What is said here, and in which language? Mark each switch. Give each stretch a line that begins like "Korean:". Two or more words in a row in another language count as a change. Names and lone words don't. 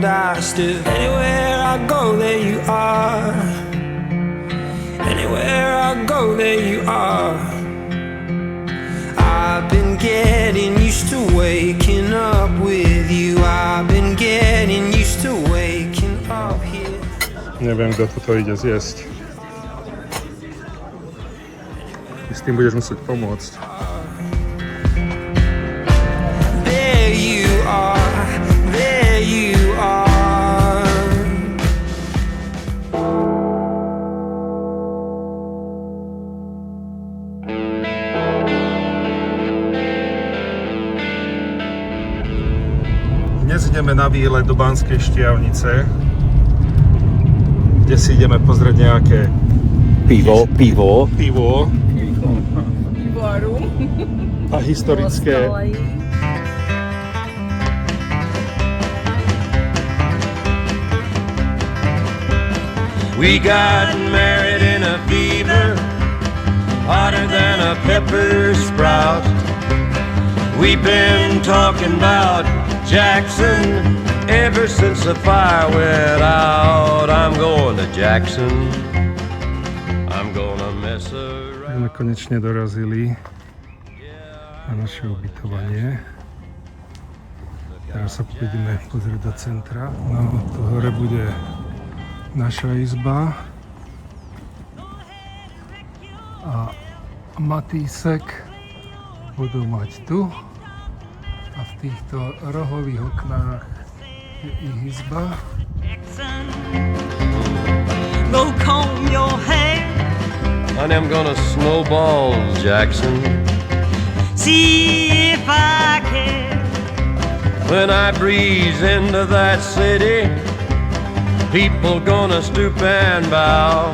English: I stood anywhere I go, there you are. Anywhere I go, there you are. I've been getting used to waking up with you. I've been getting used to waking up here.
Slovak: Neviem, kto tu to ide zjesť. S tým budeš musieť pomôcť.
English: There you are, there you are.
Slovak: Dnes ideme na výlet do Banskej Štiavnice, kde si ideme pozrieť nejaké Pivo. pivo kvorum. A historické.
English: We got married in a fever, hotter than a pepper sprout. We've been talking about Jackson ever since the fire went out. I'm going to Jackson. I'm gonna mess around.
Slovak: Tak sme konečne dorazili na naše ubytovanie. Teraz sa pôjdeme pozrieť do centra. No, tu hore bude naša izba a Matýsek budú mať tu a v týchto rohových oknách je ich izba.
English: Go comb your hair. Honey, I'm gonna snowball Jackson. See if I can. When I breeze into that city, people gonna stoop and bow.